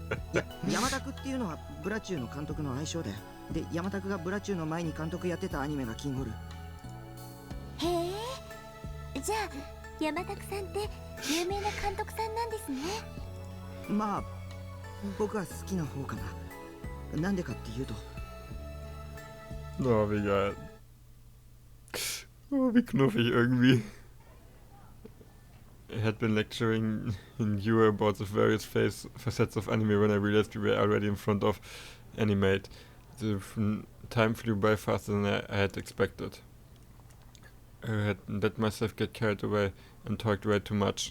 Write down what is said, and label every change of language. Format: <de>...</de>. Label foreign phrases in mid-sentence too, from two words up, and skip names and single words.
<ja>山田っていうのはブラチューの監督の愛称で、山田がブラチューの前に監督やってたアニメがキンゴル。へえ、じゃあ山田さんって有名な監督さんなんですね。まあ僕は好きな方かな。なんでかっていうと。</ja> <de>Oh, wie geil. Oh, wie knuffig irgendwie.</de> <en>I had been lecturing in you about the various facets of anime when I realized we were already in front of Animate. The time flew by faster than I had expected. I had let myself get carried away and talked way too much.</en>